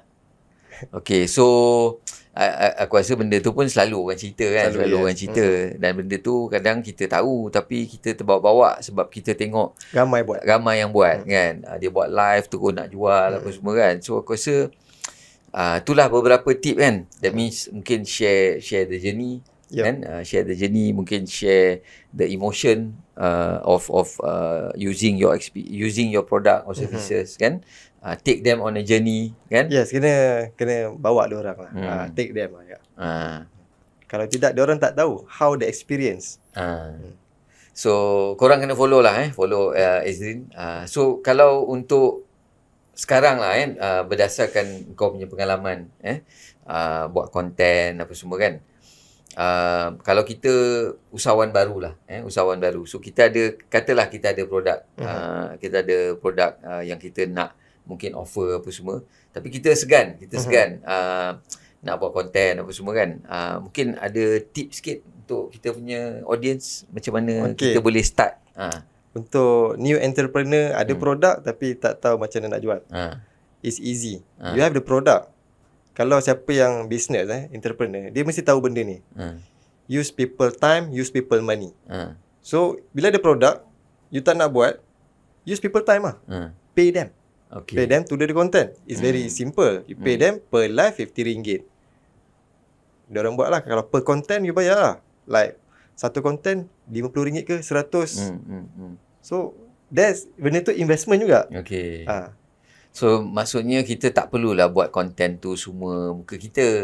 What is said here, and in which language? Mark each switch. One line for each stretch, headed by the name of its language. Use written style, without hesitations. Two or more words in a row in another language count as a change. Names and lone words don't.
Malay: Okay, so aku rasa benda tu pun selalu orang cerita kan. Selalu orang cerita. Dan benda tu kadang kita tahu tapi kita terbawa-bawa sebab kita tengok ramai yang buat kan. Dia buat live terus nak jual apa semua kan. So aku rasa itulah beberapa tip kan.
English: That means mungkin share the journey. Kan, share the journey, mungkin share the emotion of using your product or services kan. Take them on a journey kan.
Malay: Yes, kena bawa dia orang lah.
English: Take them
Malay: lah ya. Kalau tidak, dia orang tak tahu
English: how the experience.
Malay: So korang kena follow lah follow Ezrin. So kalau untuk sekarang lah kan, berdasarkan kau punya pengalaman buat konten apa semua kan. Kalau kita usahawan baru lah usahawan baru, so kita ada, katalah kita ada produk kita ada produk yang kita nak mungkin offer apa semua, tapi kita segan nak buat konten apa semua kan. Mungkin ada tips sikit untuk kita punya audience macam mana kita boleh start. Untuk
English: new entrepreneur
Malay: ada produk tapi tak tahu macam mana nak jual.
English: It's easy. You have the product.
Malay: Kalau siapa yang
English: business entrepreneur,
Malay: dia mesti tahu benda ni.
English: Use people time, use people money.
Malay: So bila ada produk, you tak nak buat,
English: use people time lah. Pay them. Pay them to do the content. It's very simple. You pay them per live RM50.
Malay: Diorang buat lah. Kalau per content you bayar lah. Like satu content RM50 ke 100. So benda tu investment juga. Okay. So maksudnya kita tak perlulah buat konten tu semua muka kita.